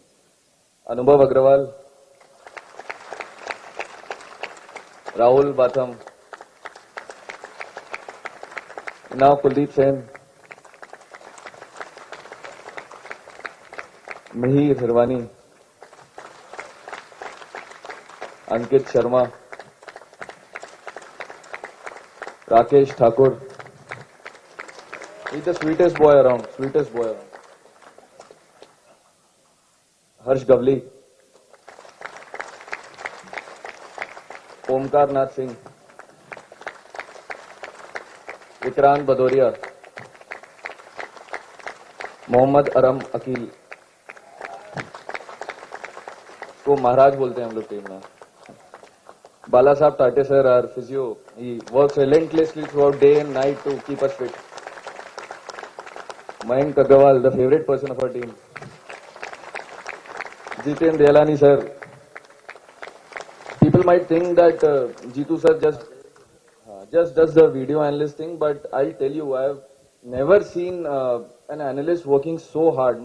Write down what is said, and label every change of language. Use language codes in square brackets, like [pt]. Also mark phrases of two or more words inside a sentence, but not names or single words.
[en] Anubhav Agrawal, Rahul Batham, now Kuldeep Sen, Mihir Hirwani, Ankit Sharma, Rakesh Thakur. He's the sweetest boy around, Harsh Gavli, Omkar Nath Singh, Vikrant Badoria, Mohammad Aram Akil, [hi] को महाराज बोलते हैं हम लोग टीम में. [en] Bala Sahab Tate sir, our physio, he works relentlessly throughout day and night to keep us fit. Mayank Agarwal, the favorite person of our team. Jiten Delani sir. People might think that Jitu sir just does the video analyst thing, but I'll tell you, I have never seen an analyst working so hard.